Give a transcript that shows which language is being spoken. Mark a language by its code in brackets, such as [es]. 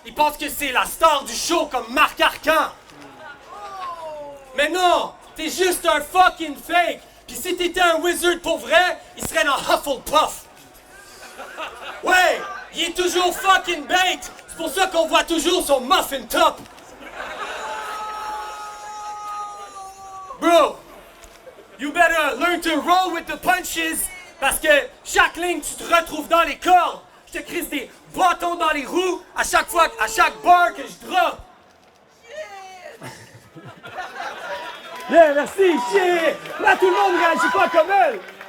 [fr] Il pense que c'est la star du show comme Marc Arcan. Mais non, t'es juste un fucking fake. Puis si t'étais un wizard pour vrai, il serait dans Hufflepuff. Ouais, il est toujours fucking bait. C'est pour ça qu'on voit toujours son muffin top. [en] Bro, you better learn to roll with the punches. [fr] Parce que chaque ligne, tu te retrouves dans les cordes. Je te crisse des bâtons dans les roues à chaque fois, à chaque bar que je drop. Yeah, merci, shit! Là, tout le monde réagit pas comme elle!